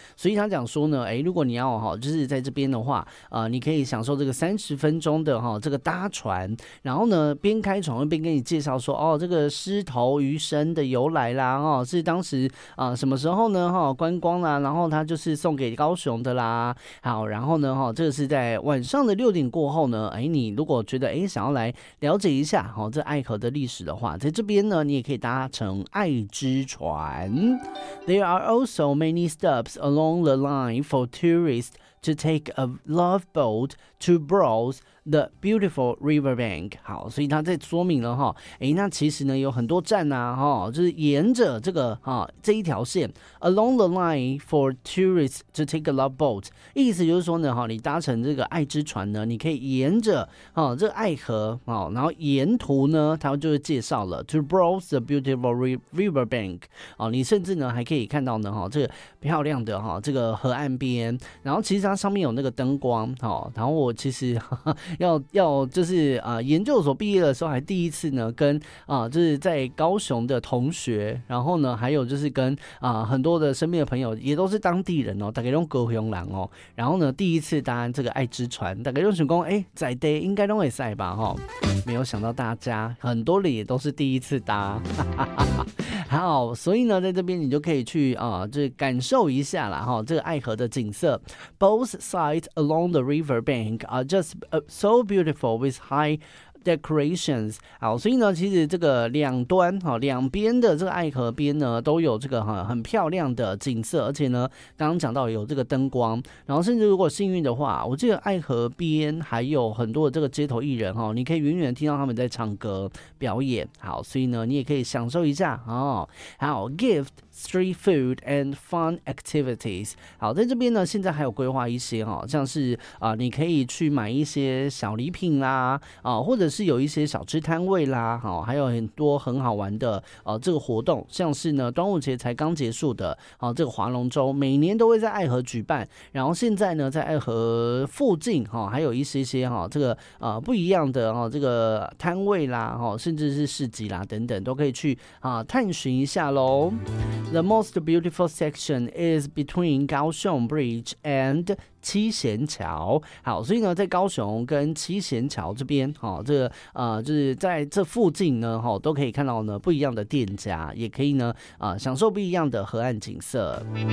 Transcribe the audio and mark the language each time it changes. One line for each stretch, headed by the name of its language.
Chinese: 所以他讲说呢，如果你要就是在这边的话你可以享受这个30分钟的这个搭船，然后呢边开船会边跟你介绍说这个狮头鱼身的由来啦，是当时什么时候呢观光啦，然后他就是送给高雄的啦。好，然后呢这个是在晚上的6点过后呢，你如果觉得想要来了解一下这爱河的历史的话，在这边呢你也可以搭乘爱之船。
English: There are also many stops along the line for tourists to take a love boat to browse the beautiful riverbank。
Chinese: 好，所以他在说明了那其实呢有很多站啊就是沿着这个这一条线
English: along the line for tourists to take a love boat，
Chinese: 意思就是说呢你搭乘这个爱之船呢，你可以沿着这个爱河然后沿途呢他就会介绍了
English: to browse the beautiful riverbank。
Chinese: 你甚至呢还可以看到呢这个漂亮的这个河岸边，然后其实它上面有那个灯光然后我其实要就是研究所毕业的时候还第一次呢跟就是在高雄的同学，然后呢还有就是跟很多的身边的朋友也都是当地人大概都高雄人然后呢第一次搭这个爱之船，大概都想说在地应该都会塞吧没有想到大家很多人也都是第一次搭好，所以呢在这边你就可以去就是感受一下啦这个爱河的景色。
English: Both sides along the riverbank are justso beautiful with high decorations。
Chinese: 好，所以呢其实这个两端两边的这个爱河边呢都有这个很漂亮的景色，而且呢刚刚讲到有这个灯光，然后甚至如果幸运的话，我记得爱河边还有很多的这个街头艺人你可以远远听到他们在唱歌表演。好，所以呢你也可以享受一下好
English: gift street food and fun activities。
Chinese: 好，在这边呢现在还有规划一些像是你可以去买一些小礼品啦或者是有一些小吃摊位啦还有很多很好玩的这个活动，像是呢端午节才刚结束的这个划龙舟每年都会在爱河举办，然后现在呢在爱河附近还有一些这个不一样的这个摊位啦甚至是市集啦等等都可以去探寻一下咯。
English: The most beautiful section is between Kaohsiung Bridge and七贤桥。
Chinese: 好，所以呢在高雄跟七贤桥这边这个就是在这附近呢都可以看到呢不一样的店家，也可以呢享受不一样的河岸景色。